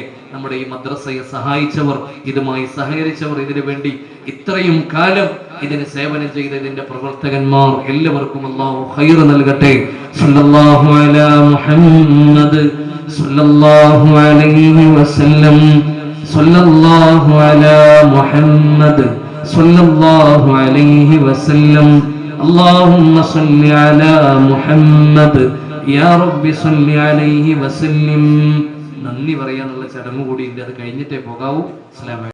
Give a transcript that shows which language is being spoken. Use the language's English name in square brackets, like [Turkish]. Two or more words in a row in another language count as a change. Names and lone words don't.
[Malayalam] നമ്മുടെ ഈ മദ്രസയെ സഹായിച്ചവർ, ഇതുമായി സഹകരിച്ചവർ, ഇതിനു വേണ്ടി ഇത്രയും കാലം ഇതിന് സേവനം ചെയ്തതിന്റെ പ്രവർത്തകന്മാർ എല്ലാവർക്കും അല്ലാഹു ഖൈർ നൽകട്ടെ. [Arabic] صلى الله على محمد صلى الله عليه وسلم. صلى الله على محمد صلى الله عليه وسلم. اللهم صل على محمد يا رب صل عليه وسلم. [Malayalam] നന്ദി പറയാനുള്ള ചടങ്ങ് കൂടി ഉണ്ട്. അത് കഴിഞ്ഞിട്ടേ പോകാവൂ. [Arabic] السلام عليكم.